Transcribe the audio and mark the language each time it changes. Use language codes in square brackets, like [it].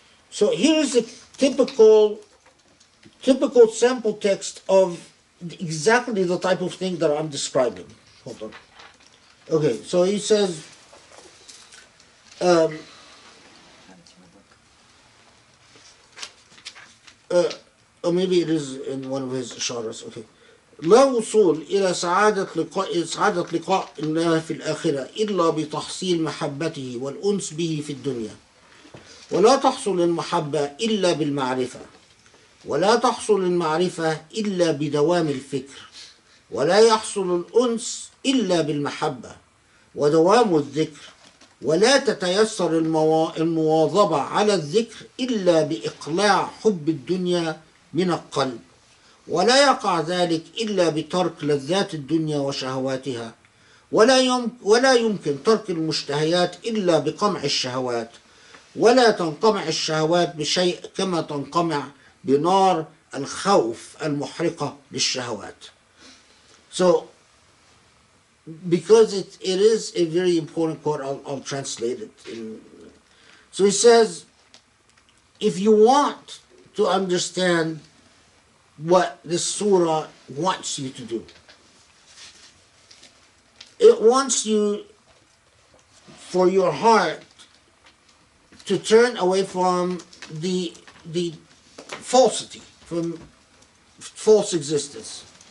[en] So here's a typical sample text of exactly the type of thing that I'm describing. Hold on. Okay, so he says, or maybe it is in one of his isharas. Okay. [ar] لا وصول إلى سعادة لقاء الله في الآخرة إلا بتحصيل محبته والأنس به في الدنيا، ولا تحصل المحبة إلا بالمعرفة، ولا تحصل المعرفة إلا بدوام الفكر، ولا يحصل الأنس إلا بالمحبة ودوام الذكر، ولا تتيسر المواظبة على الذكر إلا بإقلاع حب الدنيا من القلب، ولا يقع ذلك إلا بترك لذات الدنيا وشهواتها، ولا يمكن ترك المشتهيات إلا بقمع الشهوات، ولا تنقمع الشهوات بشيء كما تنقمع بنار الخوف المحرقة للشهوات. [en] So, because it is a very important quote, I'll translate it. So he says, if you want to understand what this surah wants you to do, it wants you, for your heart, to turn away from the falsity, from false existence.